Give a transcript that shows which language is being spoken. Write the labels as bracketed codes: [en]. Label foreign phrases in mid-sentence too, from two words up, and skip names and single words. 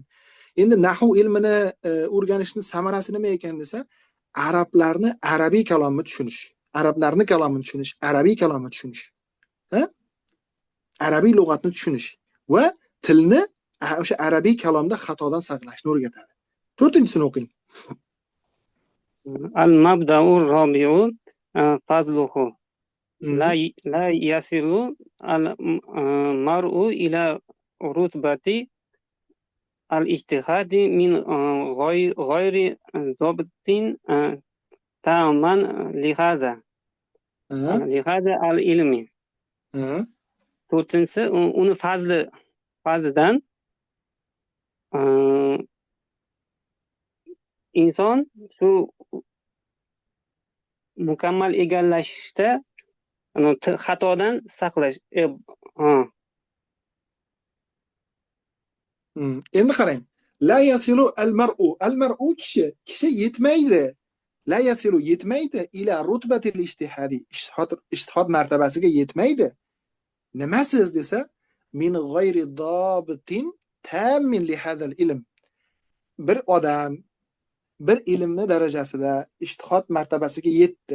[uz] Endi nahv ilmini o'rganishning samarasi nima ekan desa, arablarni arabiy kalomini tushunish, arablarni kalomini tushunish, arabiy kalomini tushunish. Arabiy lug'atni tushunish va tilni o'sha arabiy kalomda xatodan saqlashni o'rgatadi. 4-chisini o'qing. [ar] المبدأ الرابع فضله. لا يصل المرء إلى رتبة الاجتهاد من غير ضابط تام لهذا العلم. [uz] 4-si uni fazlidan inson shu mukammal egallashda xatodan saqlash. Endi qarang. [ar] لا يصل المرء. المرء [uz] kishi yetmaydi. [ar] لا يصل yetmaydi إلى رتبة الاجتهاد. [uz] Ijtihod martabasiga yetmaydi. Nimasiz desa, [ar] من غير ضابط تام لهذا العلم. [uz] Bir odam bir ilmni darajasida ijtihod martabasiga yetdi.